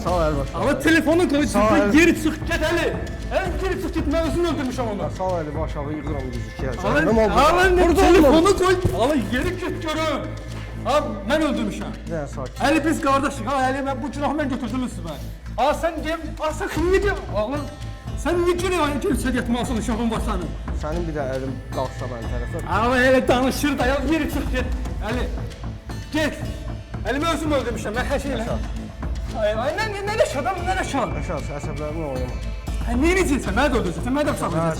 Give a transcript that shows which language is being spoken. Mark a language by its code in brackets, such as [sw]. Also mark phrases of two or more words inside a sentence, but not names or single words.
[az] Sağ ol Əlbaş. [tr] Ama telefonu koy, [az] Sağ ol. geri çıx get Əli. Əli geri çıx get, mən özümü öldürmüşəm onu. Sağ ol Əli, aşağı yığıram düzük ki. [tr] Alan telefonu koy. Alan geri git görüm. [az] Ha mən öldürmüşəm. Nə sakin. Əli biz qardaşıq. Ha Əli mən bu günahı mən götürdüm üstümə. [tr] Ha sen gel, sen niye gel? Oğlum sen niye geliyorsun? Gel içeri yatmalısın uşağın başlarını. [az] Sənin bir də əlim qalxsa mən tərəfə. Ama Əli danışır da ya geri çıx get. Əli get. Əli mən özüm öldürmüşəm. Mən hər şeyi. Ay nə yaşadım, nə yaşadım? Rəşad, əsəblərimi oynama. Ha niye necəsən? Mənə də öldürəcəksən, mənə də bıçaqlayacaqsan.